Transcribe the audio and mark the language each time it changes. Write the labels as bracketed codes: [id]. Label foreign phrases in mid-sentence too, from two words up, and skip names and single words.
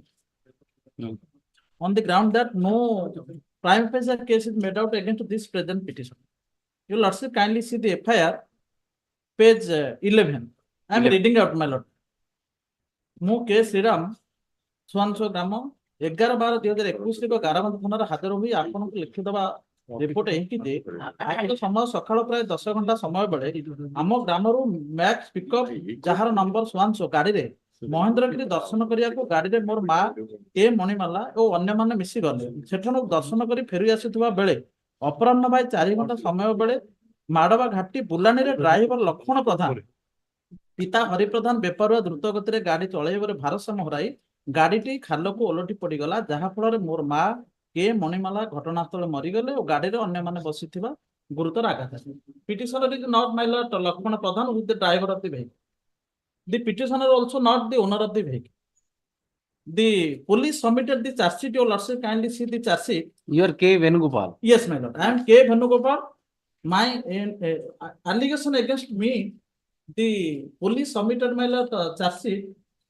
[en] On the ground that no prime facie case is made out against this present petition. Your lordship kindly see the FIR, page 11. I am reading out, my lord. Mu K. [or] Sriram, Swanso Gramo, 11/12/21 ଗାରାବନ୍ଧ ଥାନାରେ ହାଜର ହୋଇ ଆପଣଙ୍କୁ ଲିଖିତ ରିପୋର୍ଟ ଏହିକି ଯେ ଆଜିର ସମୟ ସକାଳ ପ୍ରାୟ 10 ଘଣ୍ଟା ସମୟ ବେଳେ ଆମ ଗ୍ରାମରୁ ମ୍ୟାକ୍ସ ପିକଅପ୍ ଯାହାର ନମ୍ବର 100 ଗାଡିରେ ମହେନ୍ଦ୍ରଗିରି ଦର୍ଶନ କରିବାକୁ ଗାଡିରେ ମୋର ମା କେ ମଣିମାଲା ଓ ଅନ୍ୟମାନେ ମିଶି ଗଲେ। ସେଠାରୁ ଦର୍ଶନ କରି ଫେରି ଆସୁଥିବା ବେଳେ ଅପରାହ୍ନ 4 ଘଣ୍ଟା ସମୟ ବେଳେ ମାଡବା ଘାଟି ବୁଲାଣୀରେ ଡ୍ରାଇଭର ଲକ୍ଷ୍ମଣ ପ୍ରଧାନ ପିତା ହରିପ୍ରଧାନ ବେପାରୁଆ ଦ୍ରୁତ ଗତିରେ ଗାଡି ଚଳାଇବାରେ ଭାରସାମ୍ୟ ହରାଇ ଗାଡିଟି ଖାଲକୁ ଓଲଟି ପଡିଗଲା, ଯାହା ଫଳରେ ମୋର ମା କେ ମଣିମାଲା ଘଟଣାସ୍ଥଳରେ ମରିଗଲେ ଓ ଗାଡିରେ ଅନ୍ୟମାନେ ବସିଥିବା ଗୁରୁତର ଆଘାତ। [en] Petitioner is not my lord Lakshmana Pradhan, who is the driver of the vehicle. The petitioner also not the owner of the vehicle. The police submitted the charge sheet. Your lordship kindly see the charge sheet. You are K. Venugopal. Yes, my lord. I am K. Venugopal. My allegation against me, the police submitted my lord charge sheet.